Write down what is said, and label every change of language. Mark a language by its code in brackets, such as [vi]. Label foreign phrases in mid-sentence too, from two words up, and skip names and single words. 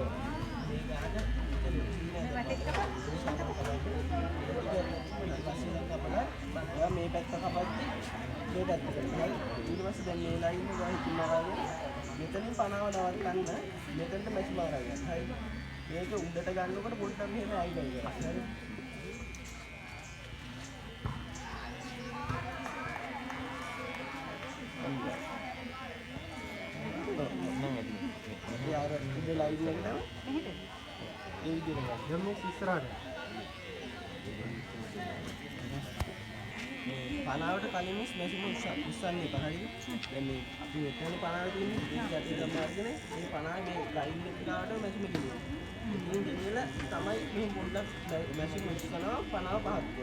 [si] මේ ගානට ඔයා මේ පැත්ත කපද්දි මේ පැත්ත කරලා ඊට පස්සේ දැන් මේ ලයින් එක ගා හිටිනවා වගේ මෙතනින් පනාව නවත්තන්න මෙතනට මැච් මාරා ගන්න. හරි. මේක උඩට ගන්නකොට පොඩ්ඩක් මෙහෙම ආයිඩල් කරා. හරි. [hi] यार इधर लाइट लग रहा है ये भी लगा जब मैं इස්සරහට [si] පනාවට කලින් මැෂින් උස්සන්නේ එපා හරිද දැන් මේ අපි මෙතන පනාව තියෙන්නේ ඒක ගැටේ ගම අරගෙන මේ පනාව මේ ලයින් එක ගාවට මැෂින් එක දිනුවා ඉතින් ගෙනියලා තමයි මේ පොඩ්ඩක් මැෂින් උස්සනවා පනාව පහත්